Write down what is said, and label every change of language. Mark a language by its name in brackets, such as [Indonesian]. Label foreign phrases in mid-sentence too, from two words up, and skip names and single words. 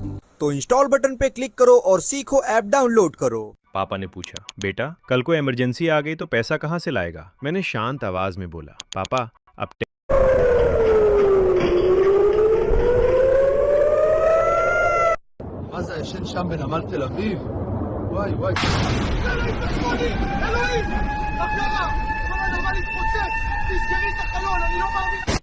[Hindi] तो [English] install button [Hindi] पे क्लिक करो और सीखो [English] app download [Hindi] करो। पापा ने पूछा, बेटा कल को इमरजेंसी आ गई तो पैसा कहाँ से लाएगा? मैंने शांत आवाज में बोला, पापा अब [Hebrew] מה זה הישן שם בנמל תל אביב? וואי וואי. אלוהים! מה קרה? כל הנמל התפוצץ! תסגרי את החלון, אני לא מאמין.